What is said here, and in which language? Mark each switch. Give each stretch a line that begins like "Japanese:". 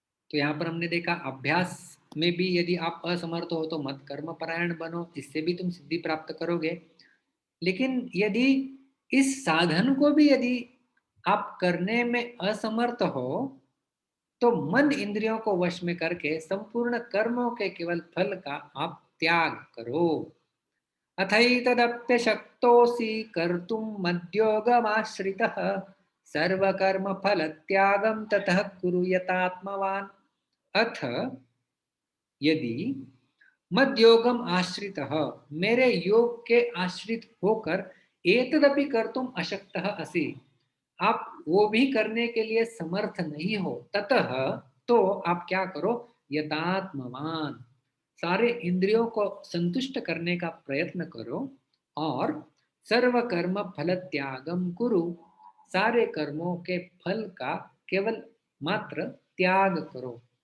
Hindi: तो यहाँ पर हमने देखा अभ्यास में भी यदि आप असमर्थ हो तो मत कर्म परायण बनो, इससे भी तुम सिद्धि प्राप्त करोगे। लेकिन यदि इस साधन को भी यदि आप करने में असमर्थ हो तो मन इंद्रियों को वश में करके संपूर्ण कर्मों के केवल फल का आप त्याग करो।
Sanskrit: अथैतदप्यशक्तोऽसि कर्तुं मद्योगमाश्रितः सर्वकर्मफलत्यागं ततः कुरु यतात्मवान्। अथ यदि मद्योगम आश्रितः,
Hindi: मेरे योग के आश्रित होकर
Sanskrit: एतदपि कर्तुम अशक्तः असि,
Hindi: आप वो भी करने के लिए समर्थ नहीं हो,
Sanskrit: ततः
Hindi: तो आप क्या करो,
Sanskrit: यतात्मवान,
Hindi: सारे इंद्रियों को संतुष्ट करने का प्रयत्न करो और
Sanskrit: सर्व कर्म फल त्यागम कुरु,
Hindi: सारे कर्मों के फल का केवल मात्र त्याग करो।